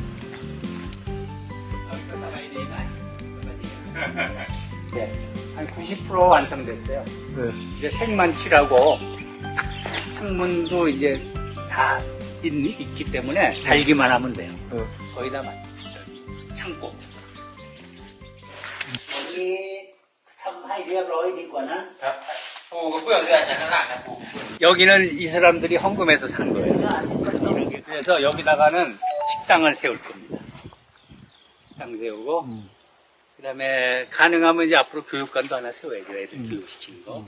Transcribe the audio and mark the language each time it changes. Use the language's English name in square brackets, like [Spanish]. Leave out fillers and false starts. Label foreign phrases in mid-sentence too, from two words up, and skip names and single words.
[Korean] 네, 한 90% 완성됐어요. 네. 이제 색만 칠하고 창문도 이제 다 있기 때문에 달기만 하면 돼요. 네. 거의 다 창고. 여기 [Thai] ทำให้เรียบร้อยดีกว่านะ [Korean] 여기는 이 사람들이 헌금해서 산 거예요. 그래서 여기다가는 식당을 세울 겁니다. 식당 세우고, 그 다음에 가능하면 이제 앞으로 교육관도 하나 세워야죠. 애들 교육시키는 거.